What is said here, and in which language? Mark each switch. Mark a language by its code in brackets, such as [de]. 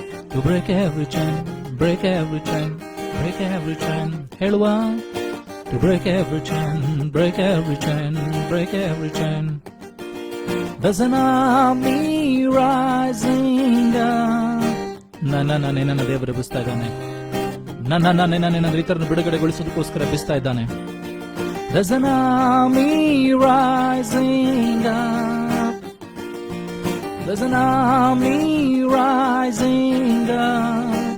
[en] To break every chain, break every chain, break every chain. Helwa. To break every chain, break every chain, break every chain. There's an army rising up. [kn] ನನ್ನ ದೇವರು ಎಬ್ಬಿಸ್ತಾ ಇದ್ದಾನೆ. ನನ್ನ ಇತರನ್ನು ಬಿಡುಗಡೆಗೊಳಿಸೋದಕ್ಕೋಸ್ಕರ ಎಬ್ಬಿಸ್ತಾ ಇದ್ದಾನೆ. [en] There's an army rising up. There's an army rising up.